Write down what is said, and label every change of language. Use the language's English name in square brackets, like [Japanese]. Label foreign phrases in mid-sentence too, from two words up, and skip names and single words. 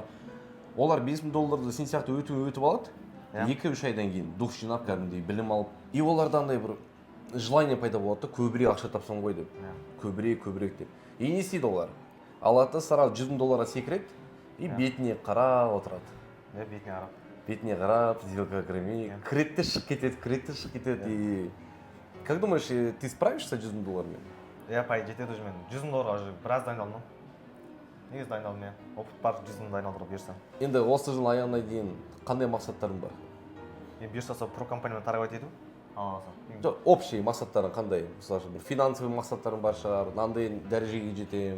[Kazakh] Олар $5000 сен сияқты өтіп алады. 2-3 айдан кейін дух жинап кәдімгідей білім алып, и оларда андай бір желание пайда болады да, көбірек ақша тапсам ғой деп. Көбірек деп. И не істейді олар? Алады сразу $100,000 секіреді и бетіне қарап отырады. Бетіне қарап, сделка кірмей, кіреді шығып кетеді. [Russian] И как думаешь, ты справишься с $100,000? Я по идее [Kazakh] жетеді уже мен $100,000 уже біраз дайындалдым. Негізі дайындалдым мен. Опыт бар, $100,000 дайындалдырып берсем. Енді осы жыл аяғына дейін қандай мақсаттарың бар? Мен бұйырса сол про компаниямен тарап ету. Жоқ, общий мақсаттарың қандай? Мысалы бір финансовый мақсаттарың бар шығар, мынандай дәрежеге жетемін,